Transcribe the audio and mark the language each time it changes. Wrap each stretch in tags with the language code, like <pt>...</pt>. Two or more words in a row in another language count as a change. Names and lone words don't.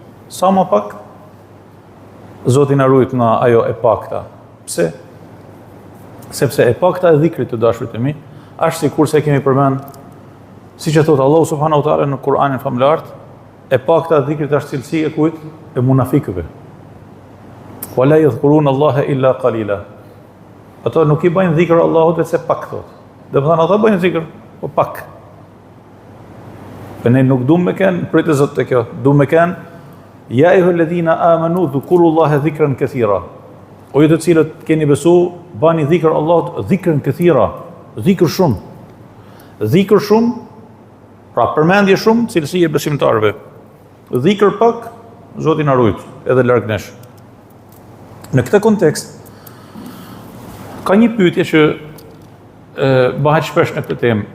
<sq>Sa më pak, Zoti na ruaj nga ajo e pakta. Pse? Sepse e pakta e dhikrit të dashurit e mi, është sikur se kemi përmend, siç e thot Allahu</sq> <ar>سبحانه وتعالى</ar> <sq>në Kur'anin famlar, e pakta e dhikrit është cilësi e kujt? E munafikëve.</sq> <ar>ولا يذكرون الله إلا قليلا.</ar> <sq>Ato nuk i bëjnë dhikr Allahut vetëm pak thot. Domethënë ata bëjnë dhikr, po pak. Ne nuk duam me kënë, pritë Zot të kjo, duam me kënë,</sq> <ar>يا أيها الذين آمنوا اذكروا الله ذكرا كثيرا.</ar> <sq>O ju të cilët keni besu, bani dhikr Allahut</sq> <ar>ذكرا كثيرا,</ar> <sq>dhikr shumë. Dhikr shumë, pra përmendje shumë, cilësi e besimtarëve. Dhikr pak, Zoti na ruaj, edhe larg nesh. Në këtë kontekst, ka një pyetje që bëhet shpesh në këtë temë.</sq>